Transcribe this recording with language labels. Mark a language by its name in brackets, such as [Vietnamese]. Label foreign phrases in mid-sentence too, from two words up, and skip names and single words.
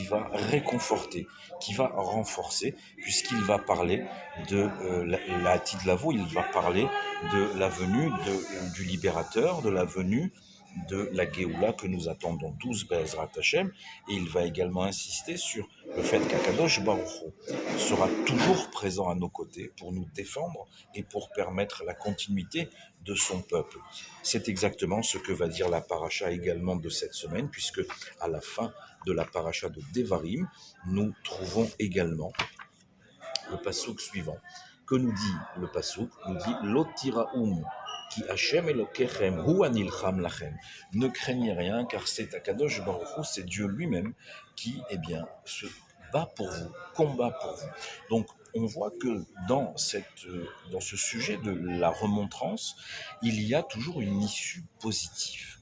[French] va réconforter, qui va renforcer, puisqu'il va parler de la Tidlavo, il va parler de la venue du libérateur, de la venue de la Géoula que nous attendons tous, [Hebrew] בעזרת השם, [French] et il va également insister sur le fait qu' [Hebrew] הקדוש ברוך הוא [French] sera toujours présent à nos côtés pour nous défendre et pour permettre la continuité de son peuple. C'est exactement ce que va dire la paracha également de cette semaine, puisque à la fin de la paracha de Devarim, nous trouvons également le passouk suivant, que nous dit le passouk, nous dit [Hebrew] לא תיראום כי השם אלוקיכם הוא הנלחם לכם. [French] Ne craignez rien, car c'est [Hebrew] הקדוש ברוך הוא, [French] c'est Dieu lui-même qui, se bat pour vous, combat pour vous. Donc, on voit que dans ce sujet de la remontrance, il y a toujours une issue positive.